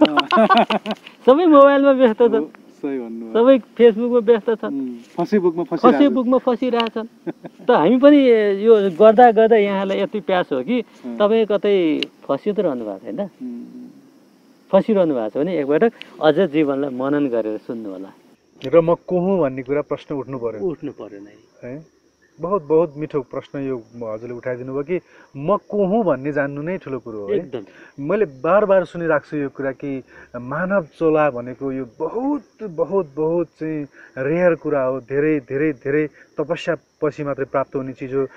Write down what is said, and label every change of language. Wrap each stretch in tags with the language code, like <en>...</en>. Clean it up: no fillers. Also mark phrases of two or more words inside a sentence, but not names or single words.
<ne>सबै मोबाइलमा व्यस्त छन्, सबै फेसबुकमा व्यस्त छन्, फेसबुकमा फसिरहेछन्। त हामी पनि यो गर्दा गर्दा यहाँलाई यति प्यास हो कि तपाईँ कतै फसिरहनु भएको छैन। फसिरहनु भएको छ भने एकपटक अझ जीवनलाई मनन गरेर सुन्नु होला। र म को हुँ भन्ने कुरा प्रश्न उठ्नु पर्यो नै है। बहुत बहुत मिठो प्रश्न यो हजुरले उठाइदिनु भयो कि म को हुँ भन्ने जान्नु नै ठुलो कुरो हो है। मैले बार बार सुनिरहेको छु यो कुरा कि मानव चोला भनेको यो बहुत बहुत बहुत चाहिँ रेयर कुरा हो। धेरै धेरै धेरै तपस्या पछि मात्रै प्राप्त हुने चिज हो।</ne>